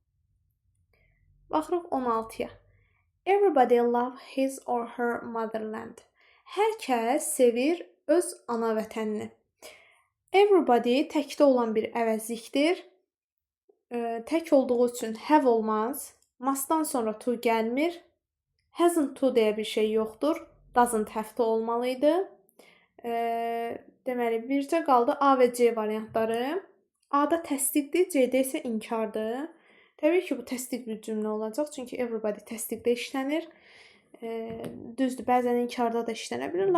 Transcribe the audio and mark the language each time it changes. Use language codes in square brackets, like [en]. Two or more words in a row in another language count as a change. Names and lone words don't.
[az] Baxırıq 16-ya. [en] Everybody love his or her motherland. [az] Hər kəs sevir öz ana vətənini. Everybody təkdə olan bir əvəzlikdir. Tək olduğu üçün have olmaz. Must-dan sonra to gəlmir. [en] Hasn't to [az] deyə bir şey yoxdur. [en] Doesn't have to [az] olmalıydı. Deməli, bircə qaldı A və C variantları. A-da təsdiqdir, C-də isə inkardır. Təbii ki, bu təsdiq bir cümlə olacaq. Çünki everybody təsdiqdə işlənir. Düzdür, bəzən inkarda da işlənə bilir.